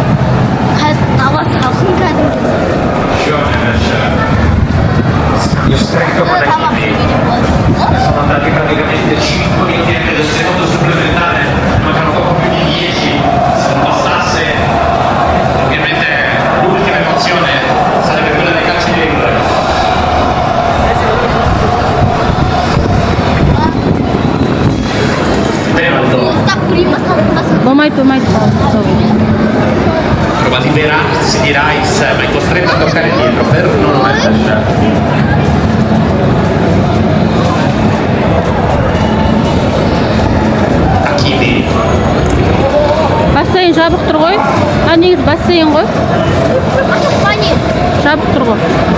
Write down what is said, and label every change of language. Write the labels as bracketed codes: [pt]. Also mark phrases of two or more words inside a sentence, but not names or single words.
[kk] Дала салқын кәдімгі. Тамақ жеген болады. [it] Sono andati praticamente 5 minuti del secondo supplementare, mancano poco più di 10, se non passasse ovviamente l'ultima emozione sarebbe quella dei calci di rigore. [kk] Болмайды. [it] Prova di Verratti di Rice, ma è costretto a toccare dietro per non mettere. Hakimi. [kk] Бассейн жабық тұр ғой. Негізі бассейн ғой. Жабық тұр ғой.